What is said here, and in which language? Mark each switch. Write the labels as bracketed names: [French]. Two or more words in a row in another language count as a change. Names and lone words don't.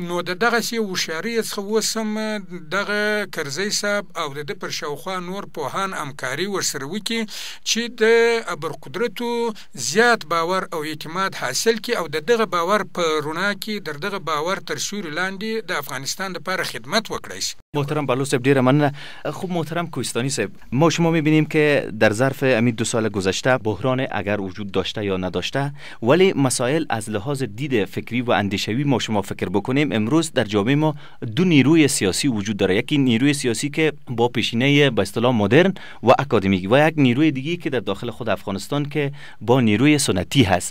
[Pashto] نو د دغسې هوښیارۍ څخه اوس هم دغه کرزی صاحب او د ده پر شاوخوا نور پوهان همکاري ورسره وکړي چې د ابرقدرتو زیات باور او اعتماد حاصل کړي او د دغه باور په رڼا کې در دغه باور تر سیوري لاندې د افغانستان لپاره خدمت وکړی شي. محترم بهلول صاحب ډیره مننه. [Persian] خب محترم کوهستانی صاحب، ما شما میبینیم که در ظرف همین 2 سال گذشته بحران اگر وجود داشته یا نداشته، ولی مسائل از لحاظ دید فکری و اندیشوی ما شما فکر بکنیم امروز در جامعه ما 2 نیروی سیاسی وجود داره. یکی نیروی سیاسی که با پیشینه به اصطلاح مدرن و اکادمیک و یک نیروی دیگه که در داخل خود افغانستان که با نیروی سنتی هست.